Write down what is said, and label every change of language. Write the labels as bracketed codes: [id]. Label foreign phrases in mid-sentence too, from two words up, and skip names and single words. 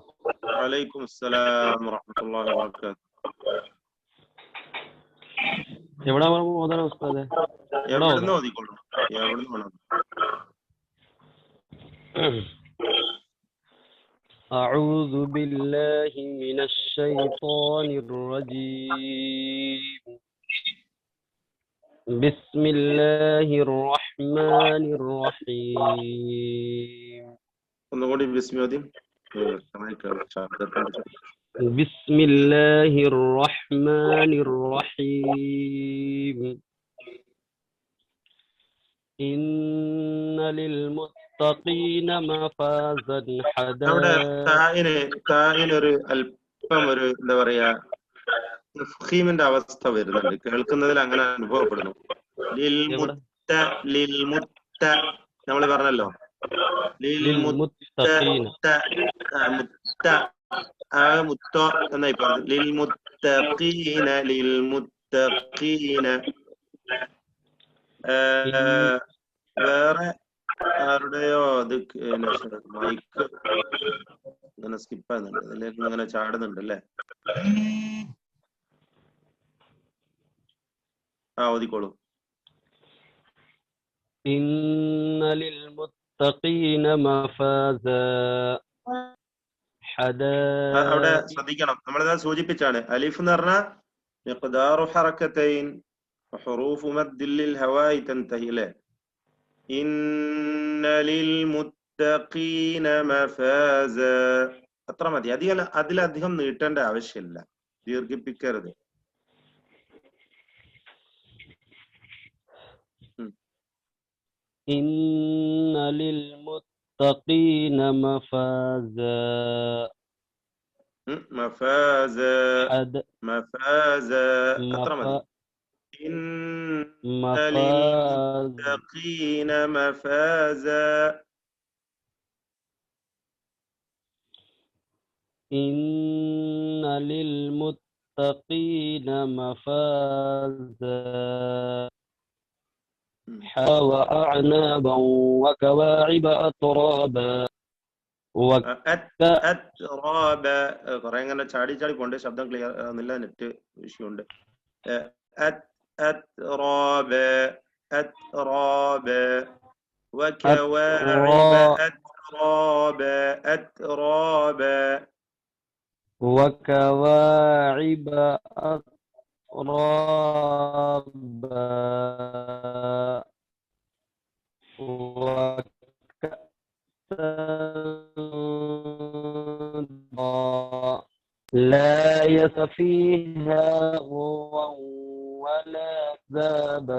[ar] وعليكم السلام ورحمة الله وبركاته. [ml] എവിടാ ഓതാനാ ഉസ്താദേ? എവിടുന്ന് ഓതിക്കോളും? എവിടുന്ന് വേണം? [ar] أعوذ بالله من الشيطان الرجيم. بسم الله الرحمن الرحيم. [ml] ഒന്നുകൂടി ബിസ്മിയോദി. [ar] بسم الله الرحمن الرحيم. إن للمتقين مفازا [ml] അവിടെ [ar] حدائق. [ml] തായിനൊരു അല്പം ഒരു എന്താ പറയാ തഫ്ഖീമിന്റെ അവസ്ഥ വരുന്നുണ്ട്. കേൾക്കുന്നതിൽ അങ്ങനെ അനുഭവപ്പെടുന്നു. നമ്മൾ പറഞ്ഞല്ലോ [ar] للمتقين. [ml] മുത്തോ എന്നായി പറഞ്ഞു. ലിൽമുത്തഖീന വേറെ ആരുടെയോ അത് മൈക്ക് ഇങ്ങനെ സ്കിപ്പ് ആകുന്നുണ്ട്. അതിലേക്ക് ഇങ്ങനെ ചാടുന്നുണ്ട് അല്ലേ? ഓതിക്കോളൂ. [ar] إن للمتقين مفازا [ml] അവിടെ [ar] حدائق. [ml] ശ്രദ്ധിക്കണം. നമ്മളിതാ സൂചിപ്പിച്ചാണ് അലിഫ് എന്ന് പറഞ്ഞാൽ [ar] مقدار حركتين وحروف مد للهواء تنتهي له. إن للمتقين مفازا. [ml] അത്ര മതി. അതിലധികം നീട്ടേണ്ട ആവശ്യമില്ല. ദീർഘിപ്പിക്കരുത്. [ar] إن للمتقين مفازا. مفازا مفازا [ml] അത്ര മതി. [ar] إن للمتقين مفازا. إن للمتقين مفازا وأعنابا وكواعب أترابا. [ml] കുറെ ഇങ്ങനെ ചാടി ചാടി പോണ്ട്. ശബ്ദം ക്ലിയർ ആകുന്നില്ല. നെറ്റ് വിഷയമുണ്ട്. [ar] أترابا أترابا وكواعب أترابا أترابا وكواعب أترابا وكأسا لا يأس فيها غوا ولا عذابا.